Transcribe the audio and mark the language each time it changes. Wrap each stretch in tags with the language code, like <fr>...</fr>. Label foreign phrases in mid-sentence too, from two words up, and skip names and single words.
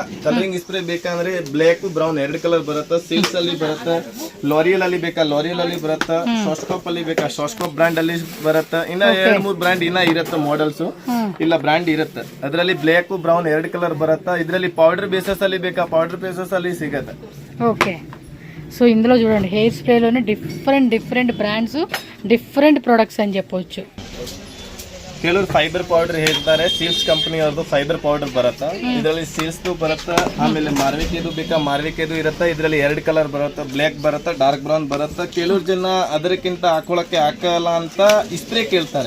<en>colouring spray</en> <kn>ಬೇಕಂದ್ರೆ</kn> <en>black brown 2 colour</en> <kn>ಬರುತ್ತೆ. ಸಿಲ್ಕ್ಸ್ ಅಲ್ಲಿ ಬರುತ್ತೆ, ಲಾರಿಯಲ್ ಅಲ್ಲಿ ಬೇಕಾ, ಲಾರಿಯಲ್ ಅಲ್ಲಿ ಬರುತ್ತೆ, ಶಾಸ್ಕೋಪ್ ಅಲ್ಲಿ ಬೇಕಾ, ಶಾಸ್ಕೋಪ್ ಬ್ರಾಂಡ್ ಅಲ್ಲಿ ಬರುತ್ತೆ. ಇನ್ನ 2-3 ಬ್ರಾಂಡ್ ಇನ್ನ ಇರುತ್ತೆ ಮಾಡಲ್ಸ್, ಇಲ್ಲ ಬ್ರಾಂಡ್ ಇರುತ್ತೆ. ಅದರಲ್ಲಿ</kn> <en>black brown 2 colour</en> <kn>ಬರುತ್ತೆ. ಇದರಲ್ಲಿ</kn> <en>powder bases</en> <kn>ಅಲ್ಲಿ ಬೇಕಾ,</kn> <en>powder bases</en> <kn>ಅಲ್ಲಿ ಸಿಗುತ್ತೆ.</kn> <te>ఓకే, సో ఇందులో చూడండి హెయిర్ స్ప్రేలోనే</te> <en>different brands, different products</en> <te>అని చెప్పొచ్చు.</te> <kn>ಕೆಲವರು</kn> <en>fiber powder</en> <kn>ಹೇಳ್ತಾರೆ, ಸೀಲ್ಸ್ ಕಂಪನಿ ಅವ್ರದ್ದು</kn> <en>fiber powder</en> <kn>ಬರುತ್ತೆ. ಇದರಲ್ಲಿ ಸೀಲ್ಸ್ದು ಬರುತ್ತೆ. ಆಮೇಲೆ ಮಾರ್ವಿಕೆದು ಬೇಕಾ, ಮಾರ್ವಿಕೆದು ಇರುತ್ತೆ. ಇದರಲ್ಲಿ 2 ಕಲರ್ ಬರುತ್ತೆ, ಬ್ಲ್ಯಾಕ್ ಬರುತ್ತೆ,</kn> <en>dark brown</en> <kn>ಬರುತ್ತೆ. ಕೆಲವ್ರು ಜನ ಅದಕ್ಕಿಂತ ಹಾಕೊಳಕ್ಕೆ ಹಾಕಲ್ಲ ಅಂತ ಸ್ಪ್ರೇ ಕೇಳ್ತಾರೆ.</kn>